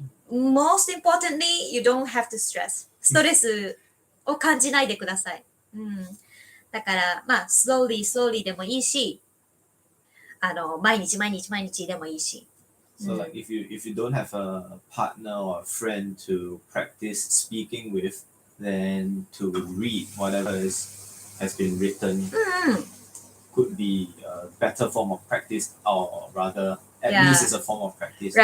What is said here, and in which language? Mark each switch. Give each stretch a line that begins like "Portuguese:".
English: Most importantly, you don't have to stress.
Japanese: ストレスを感じないでください。だから、まあ、slowly でもいいし、毎日でもいいし。
English: So like if you don't have a partner or a friend to practice speaking with, then to read whatever has been written could be a better form of practice, or rather, at least it's a form of practice.